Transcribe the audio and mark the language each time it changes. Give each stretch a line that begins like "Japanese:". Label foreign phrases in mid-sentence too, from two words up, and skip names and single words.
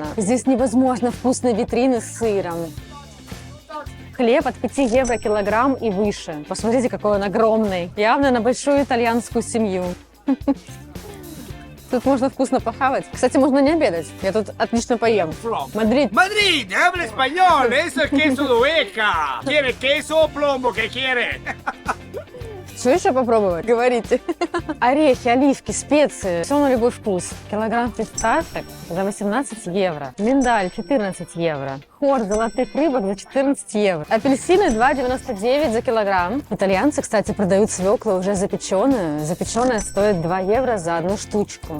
Russian: Здесь невозможно вкусные витрины с сыром. Хлеб от 5 евро килограмм и выше. Посмотрите, какой он огромный. Явно на большую итальянскую семью. Тут можно вкусно похавать. Кстати, можно не обедать. Я тут отлично поем. Мадрид.
Spanish: Madrid, habla español, eso es queso de oveja. ¿Quiere queso o plomo? ¿Qué quiere?
Russian: Что еще попробовать? Говорите. Орехи, оливки, специи. Все на любой вкус. Килограмм фисташек за 18 евро. Миндаль 14 евро. Хор золотых рыбок за 14 евро. Апельсины 2,99 за килограмм. Итальянцы, кстати, продают свеклу уже запеченную. Запеченная стоит 2 евро за одну штучку.